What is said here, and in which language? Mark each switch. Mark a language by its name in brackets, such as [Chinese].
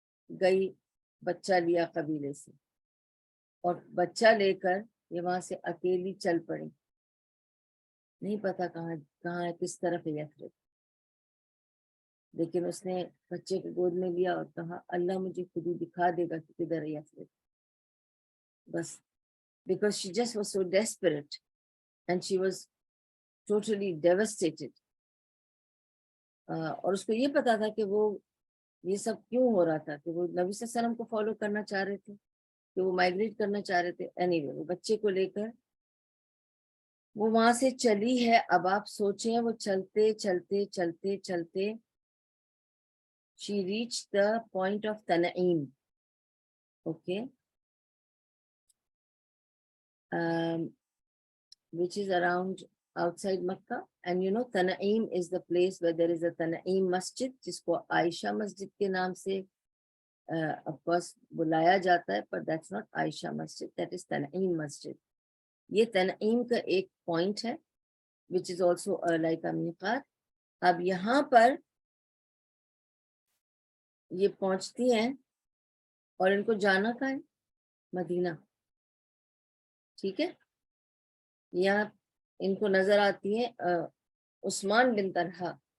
[Urdu] گئی, بچہ لیا قبیلے سے, اور بچہ لے کر یہ وہاں سے اکیلی چل پڑی. نہیں پتا کہاں کس طرف ہے یثرب, لیکن اس نے بچے کو گود میں لیا اور کہا اللہ مجھے خود ہی دکھا دے گا کہ کدھر ہے یثرب. بس [English] because she just was so desperate and she was totally devastated. [Urdu] اور اس کو یہ پتا تھا کہ وہ یہ سب کیوں ہو رہا تھا, کہ وہ نبی صلی اللہ علیہ وسلم کو فالو کرنا چاہ رہے تھے, کہ وہ مائگریٹ کرنا چاہ رہے تھے. anyway, وہ بچے کو لے کر وہ وہاں سے چلی ہے. اب آپ سوچیں وہ چلتے چلتے چلتے چلتے [English] she reached the point of Tana'im. Okay. Which is around outside Makkah. And you know, Tana'im is the place where there is a Tana'im Masjid, [Urdu] جس کو عائشہ مسجد کے نام سے [English] of course [Urdu] بلایا جاتا ہے, [English] but that's not Aisha Masjid, that is Tana'im Masjid. [Urdu] یہ تنعیم کا ایک پوائنٹ ہے [English] which is also like a miqat. [Urdu] اب یہاں پر یہ پہنچتی ہیں اور ان کو جانا کہاں ہے, مدینہ. ٹھیک ہے, یہاں ان کو نظر آتی ہیں عثمان بن طلحہ.